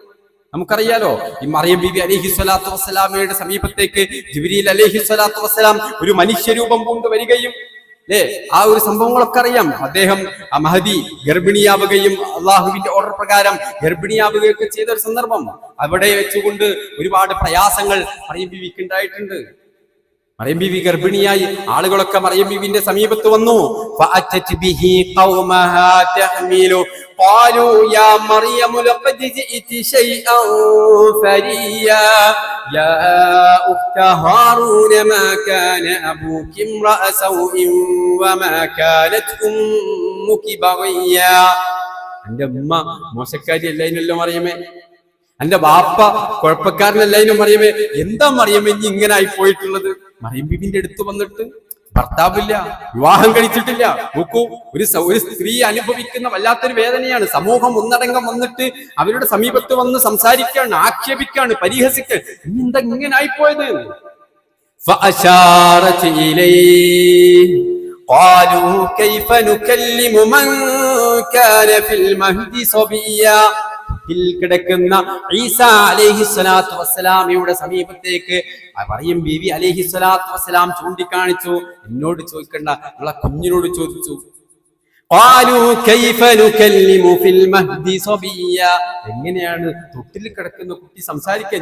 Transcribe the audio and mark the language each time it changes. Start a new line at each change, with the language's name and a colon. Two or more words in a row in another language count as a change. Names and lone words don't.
Malayalam: നമുക്കറിയാലോ, ഈ മറിയം ബീബി
Arabic: عليه الصلاة والسلام
Malayalam: സമീപത്തേക്ക് ജിബ്രീൽ
Arabic: عليه الصلاة والسلام
Malayalam: ഒരു മനുഷ്യരൂപം കൊണ്ടുവരികയും ആ ഒരു സംഭവങ്ങളൊക്കെ അറിയാം. അദ്ദേഹം മഹദി ഗർഭിണിയാവുകയും അള്ളാഹുവിന്റെ ഓർഡർ പ്രകാരം ഗർഭിണിയാവുകയൊക്കെ ചെയ്ത ഒരു സന്ദർഭം, അവിടെ വെച്ചുകൊണ്ട് ഒരുപാട് പ്രയാസങ്ങൾ മറിയം ബീവിക്ക് ഉണ്ടായിട്ടുണ്ട്. മറിയം ബീവി ഗർഭിണിയായി, ആളുകളൊക്കെ മറിയം ബീവിന്റെ സമീപത്ത് വന്നു.
Arabic: قالوا يا مريم لقد جئت شيئا فريا يا أخت هارون ما كان أبوك امرأ سوء وما كانت أمك بغيا.
Malayalam: എൻ്റെ ഉമ്മ മോശക്കാരിയല്ലായിരുന്നല്ലോ മറിയമേ, എന്റെ ബാപ്പ കുഴപ്പക്കാരനല്ലായിരുന്നു മറിയമേ, എന്താ മറിയമേ ഇനി ഇങ്ങനെ ആയി പോയിട്ടുള്ളത്? മറിയം ബീബിന്റെ അടുത്ത് വന്നിട്ട് ഭർത്താവില്ല, വിവാഹം കഴിച്ചിട്ടില്ല. നോക്കൂ, ഒരു സ്ത്രീ അനുഭവിക്കുന്ന വല്ലാത്തൊരു വേദനയാണ്. സമൂഹം ഒന്നടങ്കം വന്നിട്ട് അവരുടെ സമീപത്ത് വന്ന് സംസാരിക്കാണ്, ആക്ഷേപിക്കാണ്, പരിഹസിക്കാണ്. എന്താ ഇങ്ങനെ ആയിപ്പോയത്?
Arabic: قالوا كيف نكلم من كان في المهد صبيا.
Malayalam: കിടക്കുന്ന ഈസാ
Arabic: عليه الصلاة والسلام
Malayalam: സമീപത്തേക്ക് മറിയം ബീവി
Arabic: عليه الصلاة والسلام
Malayalam: ചൂണ്ടിക്കാണിച്ചു. എന്നോട് ചോദിക്കണ്ട, നിങ്ങളെ കുഞ്ഞിനോട് ചോദിച്ചു.
Arabic: قالوا كيف نكلم في المهد صبيا,
Malayalam: എങ്ങനെയാണ് തൊട്ടിൽ കിടക്കുന്ന കുട്ടി സംസാരിക്കാൻ?